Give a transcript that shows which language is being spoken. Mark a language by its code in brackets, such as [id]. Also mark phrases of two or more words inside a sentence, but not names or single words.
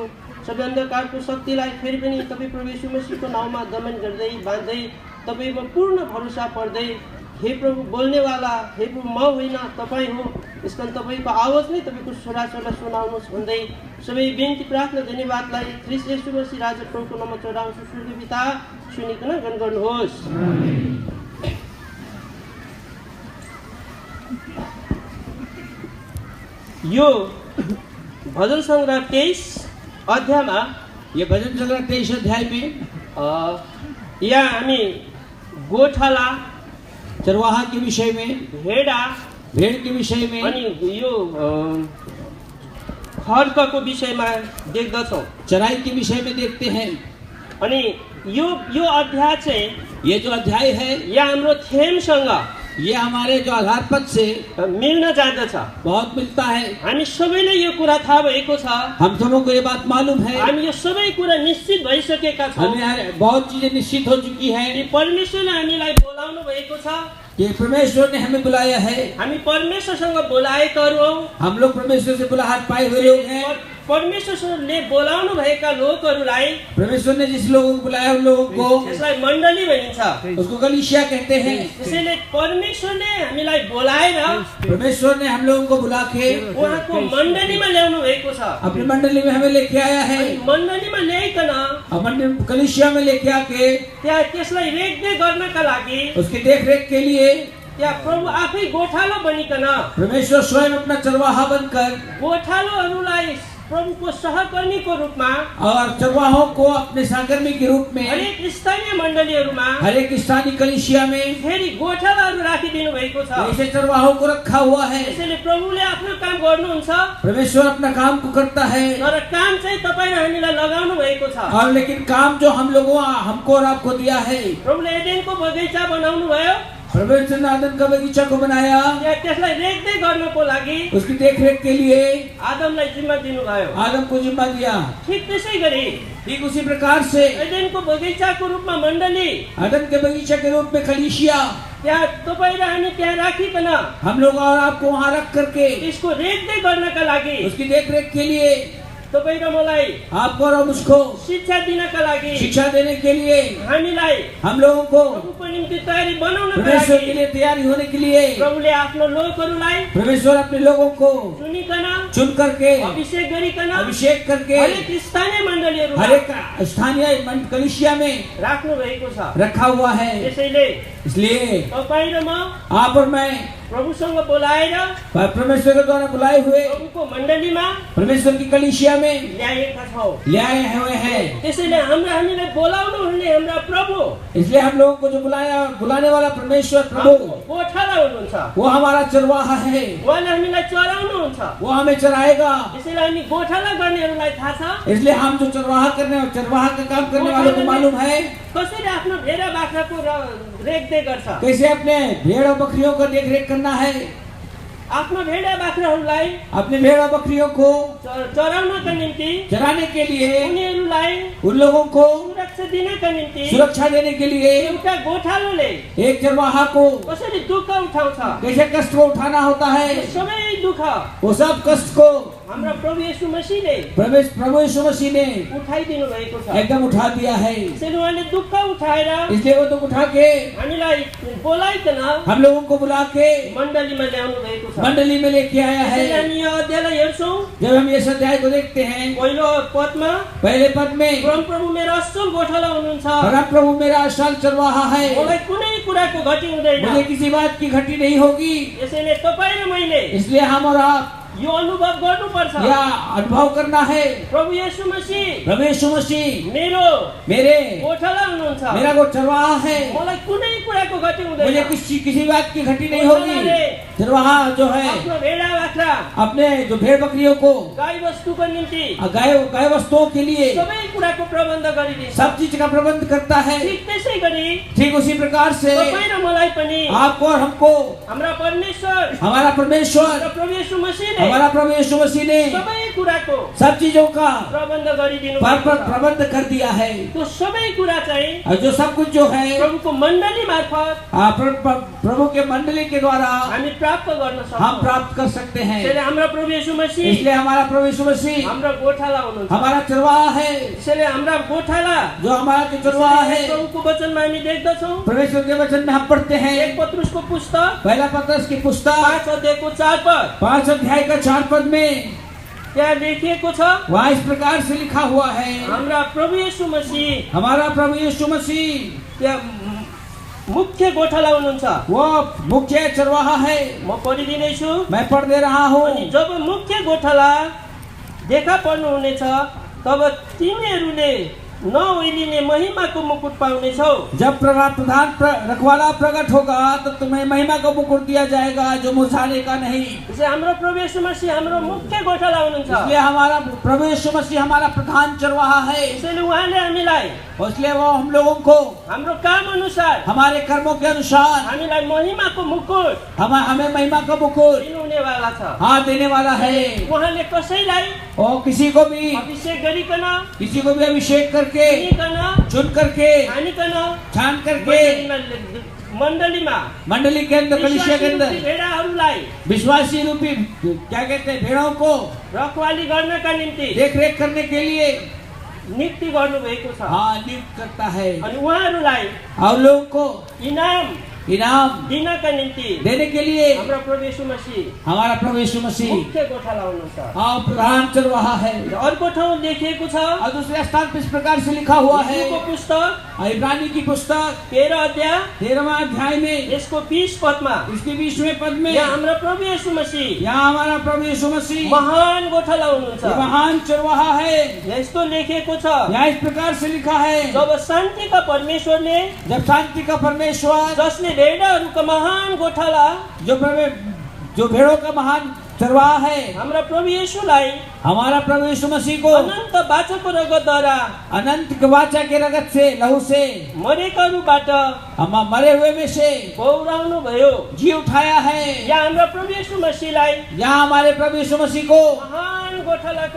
[ne] सबै अन्धकारको शक्तिलाई फेरि पनि तपाईँ प्रभु येशू मसीहको नाउँमा दमन गर्दै बाँध्दै तपाईँमा पूर्ण भरोसा पर्दै हे प्रभु बोल्नेवाला हे प्रभु म होइन तपाईँ हो, यस कारण तपाईँको आवाज नै तपाईँको छोराछोरीलाई सुनाउनुहोस् भन्दै सबै बिन्ती प्रार्थना धन्यवादलाई ख्रीष्ट येशू मसीह राजा प्रभुको नाममा चढाउँछु। स्वर्गीय पिता, सुनिकन गण गर्नुहोस्। यो भजन सङ्ग्रह 23 अध्यायमा [hi] ये भजन संग्रह 23 अध्याय में [ne] यहाँ हामी गोठाला, [hi] चरवाहा के विषय में, [ne] भेडा [hi] भेड़ के विषय में [ne] अनि यो खड्गको विषयमा देख्दछौँ। [hi] चराई के विषय में देखते हैं। [ne] अनि यो अध्याय चाहिँ [hi] ये जो अध्याय है [ne] यहाँ हाम्रो थेमसँग [hi] ये हमारे जो आधार पद से [ne] मिल्न जाँदछ। [hi] बहुत मिलता है। [ne] हामी सबैले यो कुरा थाहा भएको छ। [hi] हम सबों को ये बात मालूम है। [ne] हामी यो सबै कुरा निश्चित भइसकेका छौँ। [hi] हमें बहुत चीजें निश्चित हो चुकी है [ne] कि परमेश्वरले हामीलाई बोलाउनु भएको छ। [hi] कि परमेश्वर ने हमें बुलाया है। [ne] हामी परमेश्वरसँग बोलाएकाहरू हौँ। [hi] हम लोग परमेश्वर से बुलाहट पाए हुए लोग हैं। [ne] परमेश्वरले बोलाउनु भएका लोकहरूलाई [hi] परमेश्वर ने जिस लोगों को बुलाया उन लोगों को [ne] यसलाई मण्डली भनिन्छ। [hi] उसको कलीसिया कहते हैं। [ne] त्यसैले परमेश्वरले हामीलाई बोलाएर [hi] परमेश्वर ने हम लोगों को बुला के [ne] उहाँको मण्डलीमा ल्याउनु भएको छ। [hi] अपनी मंडली में हमें लेके आया है। [ne] मण्डलीमा ल्याइकन [hi] कलीसिया में लेके आके [ne] त्यहाँ त्यसलाई रेखदेख गर्नका लागि [hi] उसकी देख रेख के लिए [ne] त्यहाँ प्रभु आफै गोठालो बनिकन [hi] परमेश्वर स्वयं अपना चरवाहा बनकर [ne] गोठालोहरूलाई प्रभुको सहकर्मीको रूपमा [hi] और चरवाहों को अपने सहकर्मी के रूप में [ne] हरेक स्थानीय मण्डलीहरूमा [hi] हर एक स्थानीय कलीसिया में [ne] फेरि गोठालाहरू राखिदिनु भएको छ। [hi] ऐसे चरवाहों को रखा हुआ है। [ne] त्यसैले प्रभुले आफ्नो काम गर्नुहुन्छ, [hi] परमेश्वर अपना काम को करता है। [ne] तर काम चाहिँ तपाईँ र हामीलाई लगाउनु भएको छ। [hi] और लेकिन काम जो हम लोगों हमको और आपको दिया है। [ne] प्रभुले एडेनको बगैँचा बनाउनु भयो। [hi] परमेश्वर ने आदम का बगीचा को बनाया। [ne] त्यसलाई रेखदेख गर्नको लागि [hi] उसकी देखरेख के लिए [ne] आदमलाई जिम्मा दिनुभयो। [hi] आदम को जिम्मा दिया। [ne] ठीक त्यसै गरी [hi] ठीक उसी प्रकार से [ne] एडेनको बगैँचाको रूपमा मण्डली, [hi] आदम के बगीचा के रूप में कलीसिया [ne] त्यहाँ तपाईँ र हामी त्यहाँ राखिकन [hi] हम लोग और आपको वहाँ रख करके [ne] यसको रेखदेख गर्नका लागि [hi] उसकी देखरेख के लिए [ne] तपाईँ र मलाई [hi] आपको और मुझको [ne] शिक्षा दिनका लागि [hi] शिक्षा देने के लिए [ne] हामीलाई [hi] हम लोगों को [ne] प्रभुको निम्ति तयारी बनाउनका [hi] परमेश्वर के [ne] लागि [hi] लिए तैयारी होने के लिए [ne] प्रभुले आफ्नो लोकहरूलाई [hi] परमेश्वर अपने लोगों को [ne] चुनिकन [hi] चुन करके [ne] अभिषेक गरिकन [hi] अभिषेक करके [ne] हरेक स्थानीय मण्डलीहरूमा [hi] हर एक स्थानीय कलीसिया में [ne] राख्नु भएको छ। [hi] रखा हुआ है। [ne] त्यसैले [hi] इसलिए [ne] तपाईँ र म [hi] आप और मैं [ne] प्रभुसँग बोलाएर [hi] परमेश्वर के द्वारा बुलाए हुए [ne] प्रभुको मण्डलीमा [hi] परमेश्वर की कलीसिया में [ne] ल्याएका छौँ। [hi] ले आए हुए हैं। [ne] त्यसैले हामीलाई बोलाउनु हुने हाम्रा प्रभु, [hi] इसलिए हम लोगों को जो बुलाने वाला परमेश्वर प्रभु [ne] गोठाला हुनुहुन्छ। [hi] वो हमारा चरवाहा है। [ne] उहाँले हामीलाई चराउनुहुन्छ। [hi] वो हमें चराएगा। [ne] त्यसैले हामी गोठाला गर्नेहरूलाई थाहा छ [hi] इसलिए हम जो चरवाहा का काम करने वालों को मालूम है [ne] कसरी आफ्नो भेडा बाख्राको रेखदेख गर्छ। [hi] कैसे अपने भेड़ और बकरियों का देख रेख करना है। [ne] आफ्नो भेडा बाख्राहरूलाई [hi] अपने भेड़ा बकरियों को [ne] चराउनका निम्ति [hi] चराने के लिए, [ne] उनीहरूलाई [hi] उन लोगों को [ne] सुरक्षा दिनका निम्ति [hi] सुरक्षा देने के लिए [ne] एउटा गोठालोले [hi] एक चरवाहा को [ne] कसरी दुःख उठाउँछ, [hi] कैसे कष्ट को उठाना होता है, [ne] सबै दुःख [hi] वो सब कष्ट को [ne] हाम्रो प्रभु येशू मसीहले [hi] प्रभु यीशु मसीह ने [ne] उठाइदिनु भएको छ। [hi] एकदम उठा दिया है। [ne] त्यसैले उहाँले दुःख उठाएर [hi] इसलिए वो दुख उठा के [ne] हामीलाई बोलाइकन [hi] हम लोगों को बुला के [ne] मण्डलीमा ल्याउनु भएको छ। [hi] मंडली में लेके आया [ne] त्यसैले [hi] है। [ne] हामी यो अध्यायलाई हेर्छौँ। [hi] जब हम ये अध्याय को देखते हैं, [ne] पहिलो पदमा [hi] पहले पद में [ne] परम प्रभु मेरो असल गोठाला हुनुहुन्छ, [hi] परम प्रभु मेरा असल चरवाहा है, [ne] मलाई कुनै कुराको घटी हुँदैन। [hi] मुझे किसी बात की घटी नहीं होगी। [ne] यसैले तपाईँ र मैले [hi] इसलिए हम और आप [ne] यो अनुभव गर्नुपर्छ। [hi] यह अनुभव करना है, [ne] प्रभु येशू मसीह [hi] प्रभु यीशु मसीह [ne] मेरो [hi] मेरे [ne] गोठाला हुनुहुन्छ, [hi] मेरा वो चरवाहा है, [ne] मलाई कुनै कुराको घटी [hi] मुझे [ne] हुँदैन। [hi] किसी बात की घटी नहीं होगी। चरवाहा जो है [ne] आफ्नो भेडा बाख्रा [hi] अपने जो भेड़ बकरियों को [ne] गाई वस्तुको निम्ति [hi] गाय वस्तुओं के लिए [ne] सबै कुराको प्रबन्ध गरिदिन्छ। [hi] सब चीज का प्रबंध करता है। [ne] ठीक त्यसै गरी [hi] ठीक उसी प्रकार से [ne] तपाईँ र मलाई पनि [hi] आपको और हमको [ne] हाम्रा परमेश्वर [hi] हमारा परमेश्वर [ne] र प्रभु येशू मसीहले [hi] हमारा प्रभु यीशु मसीह ने [ne] सबै कुराको [hi] सब चीजों का [ne] प्रबन्ध गरिदिनु भएको छ। [hi] प्रबंध कर दिया है। [ne] त्यो सबै कुरा चाहिँ [hi] और जो सब कुछ जो है [ne] प्रभुको मण्डली मार्फत [hi] प्रभु के मंडली के द्वारा [ne] हामी प्राप्त गर्न सक्छौँ। [hi] हम प्राप्त कर सकते हैं। [ne] त्यसैले हाम्रा प्रभु येशू मसीह [hi] इसलिए हमारा प्रभु यीशु मसीह [ne] हाम्रो गोठाला हुनुहुन्छ। [hi] हमारा चरवाहा है। [ne] त्यसैले हाम्रा गोठाला [hi] जो हमारा जो चरवाहा है, [ne] प्रभुको वचनमा हामी देख्दछौँ। [hi] परमेश्वर के वचन में हम पढ़ते हैं। [ne] एक पत्रुसको पुस्तक [hi] पहला पत्रस की पुस्तक [ne] 5 अध्यायको 4 पद [hi] 5 अध्याय का 4 पद में [ne] त्यहाँ लेखिएको छ, [hi] वहाँ इस प्रकार से लिखा हुआ है, [ne] हाम्रा प्रभु येशू मसीह [hi] हमारा प्रभु यीशु मसीह [ne] त्यहाँ मुख्य गोठाला हुनुहुन्छ। [hi] वो मुख्य चरवाहा है। [ne] म पढिदिनेछु। [hi] मैं पढ़ दे रहा हूँ। [ne] अनि जब मुख्य गोठाला देखा पर्नु हुनेछ तब तिमीहरूले नओइलिने महिमाको मुकुट पाउनेछौ। [hi] जब प्रधान रखवाला प्रकट होगा तो तुम्हें महिमा का मुकुट दिया जाएगा जो मुरझाने का नहीं। [ne] त्यसै हाम्रो प्रभु येशू मसीह हाम्रो मुख्य गोठाला हुनुहुन्छ। [hi] इसलिए हमारा प्रभु यीशु मसीह हमारा प्रधान चरवाहा है। [ne] त्यसैले उहाँले हामीलाई [hi] इसलिए वो हम लोगों को [ne] हाम्रो काम अनुसार [hi] हमारे कर्मों के अनुसार [ne] हामीलाई महिमाको मुकुट [hi] हमें महिमा का मुकुट [ne] दिनुहुनेवाला छ। [hi] हाँ देने वाला है। [ne] उहाँले कसैलाई [hi] और किसी को भी [ne] अभिषेक गरिकन [hi] अभिषेक करके [ne] चुनिकन [hi] चुन करके [ne] छानिकन [hi] छान करके [ne] मण्डलीमा [hi] मंडली के अंदर कलीसिया के अंदर [ne] भेडाहरूलाई [hi] विश्वासी रूपी क्या कहते हैं भेड़ों को [ne] रखवाली गर्नका निम्ति [hi] देख रेख करने के लिए [ne] नियुक्ति गर्नुभएको छ। [hi] हाँ नियुक्त करता है। [ne] अनि उहाँहरूलाई [hi] और लोगों को इनाम [ne] दिनका निम्ति [hi] देने के लिए [ne] हाम्रो प्रभु येशू मसीह [hi] हमारा प्रभु यीशु मसीह [ne] मुख्य गोठाला हुनुहुन्छ। [hi] हाँ प्रधान चरवाहा है। [ne] अर्को ठाउँ लेखिएको छ, [hi] और दूसरे स्थान पर इस प्रकार से लिखा हुआ है, [ne] यीशुको पुस्तक [hi] इब्रानी की पुस्तक [ne] 13 अध्याय [hi] 13वां अध्याय में [ne] यसको 20 पदमा [hi] इसके 20वें पद में [ne] यहाँ हाम्रो प्रभु येशू मसीह [hi] यहाँ हमारा प्रभु यीशु मसीह [ne] महान गोठाला हुनुहुन्छ। [hi] ये महान चरवाहा है। [ne] यस्तो लेखिएको छ, [hi] यहाँ इस प्रकार से लिखा है, [ne] जब शान्तिका परमेश्वरले [hi] जब शांति का परमेश्वर [ne] जसले भेडाहरूको महान गोठाला [hi] जो भेड़ों का महान चरवाहा है [ne] हाम्रा प्रभु येशूलाई [hi] हमारा प्रभु यीशु मसीह को [ne] अनन्त बाचाको रगतद्वारा [hi] अनंत वाचा के रगत से लहू से [ne] मरेकाहरूबाट [hi] हम मरे हुए में से [ne] पौराउनु भयो। [hi] जी उठाया है। [ne] यहाँ हाम्रा प्रभु येशू मसीहलाई [hi] यहाँ हमारे प्रभु यीशु मसीह को [ne] महान गोठालाको